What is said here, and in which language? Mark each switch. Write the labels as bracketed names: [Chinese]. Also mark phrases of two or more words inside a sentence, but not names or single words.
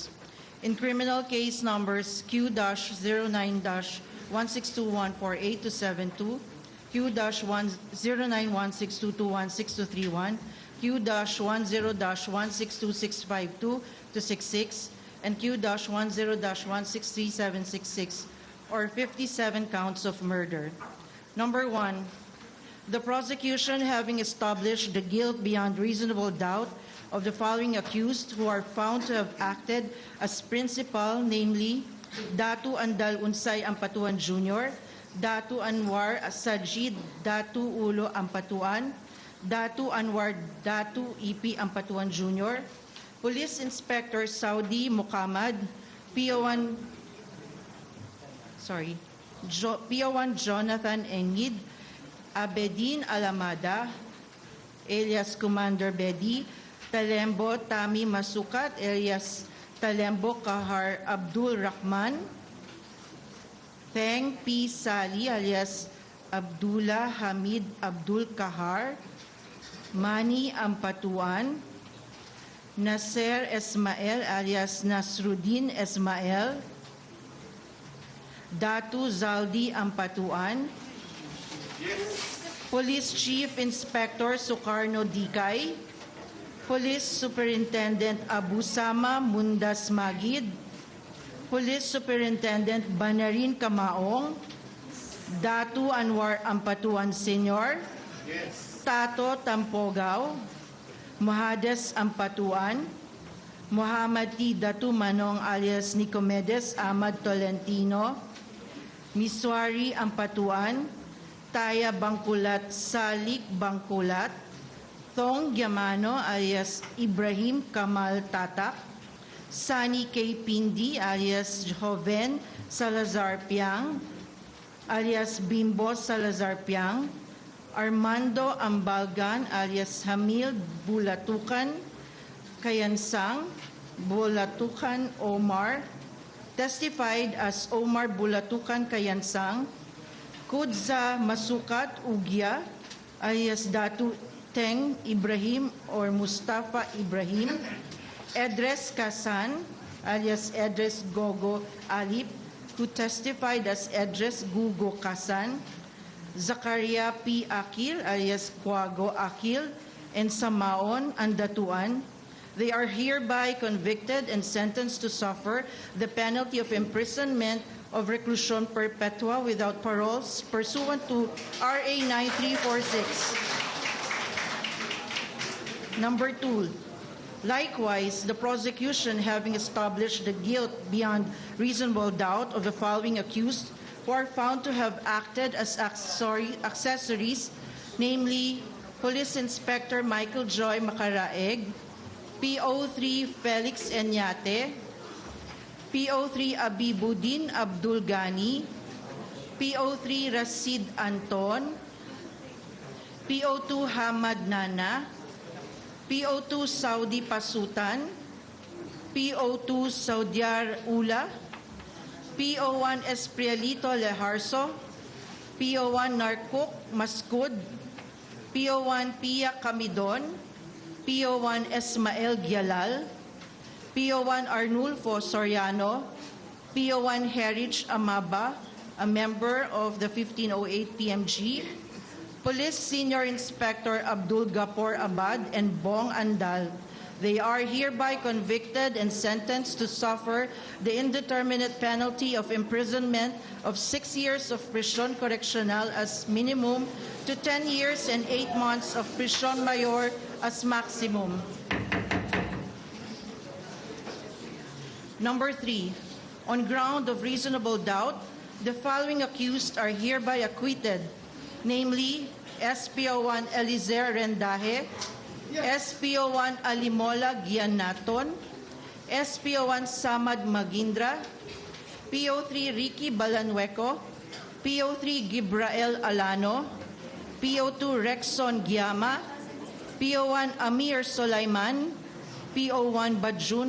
[English] In criminal case numbers Q-09-162148272, Q-109162216231, Q-10-162652266, and Q-10-1637766, or 57 counts of murder. Number 1, the prosecution having established the guilt beyond reasonable doubt of the following accused who are found to have acted as principal, namely Datu Andal Ampatuan Sr., Datu Anwar Sajid Datu Ulo Ampatuan, Datu Anwar Datu EP Ampatuan Jr., Police Inspector Saudi Muhammad, PO1 Jonathan Engid, Abedin Alamada, alias Commander Bedi, Talembo Tami Masukat, alias Talembo Kahar Abdul Rahman, Teng P. Sali, alias Abdullah Hamid Abdul Kahar, Mani Ampatuan, Nasser Esmael, alias Nasruddin Esmael, Datu Zaldy Ampatuan, Police Chief Inspector Sukarno Dikay, Police Superintendent Abu Sama Mundas Magid, Police Superintendent Banarin Kamaong, Datu Anwar Ampatuan Sr., Tato Tampogaw, Muhades Ampatuan, Muhammad T. Datu Manong alias Nicomedes Ahmad Tolentino, Miswari Ampatuan, Taya Bangkulat Salik Bangkulat, Thong Yamano alias Ibrahim Kamal Tatak, Sani K. Pindi alias Joven Salazar Piang, alias Bimbo Salazar Piang, Armando Ambalgan alias Hamil Bulatukan Kayansang, Bulatukan Omar, testified as Omar Bulatukan Kayansang, Kudza Masukat Ugya alias Datu Teng Ibrahim or Mustafa Ibrahim, Edres Kasan alias Edres Gogo Alip, who testified as Edres Gugo Kasan, Zakaria P. Akil alias Quago Akil, and Samaon Andatuan. They are hereby convicted and sentenced to suffer the penalty of imprisonment of [Spanish] reclusion perpetua [English] without paroles pursuant to RA 9346. Number 2, likewise, the prosecution having established the guilt beyond reasonable doubt of the following accused who are found to have acted as accessories, namely Police Inspector Michael Joy Macaraeg, PO3 Felix Enyate, PO3 Abibuddin Abdul Ghani, PO3 Rasid Anton, PO2 Hamad Nana, PO2 Saudi Pasutan, PO2 Saudiar Ula, PO1 Esprielito Leharso, PO1 Narcook Maskud, PO1 Pia Camidon, PO1 Esmael Gialal, PO1 Arnulfo Soriano, PO1 Heritage Amaba, a member of the 1508 PMG, Police Senior Inspector Abdul Gapor Abad and Bong Andal. They are hereby convicted and sentenced to suffer the indeterminate penalty of imprisonment of 6 years of prison correctional as minimum to 10 years and 8 months of prison mayor as maximum. Number 3, on ground of reasonable doubt, the following accused are hereby acquitted, namely SPO1 Elizer Rendaje, SPO1 Alimola Gianaton, SPO1 Samad Magindra, PO3 Ricky Balanhueco, PO3 Gibrael Alano, PO2 Rexon Giama, PO1 Amir Solaiman, PO1 Bajun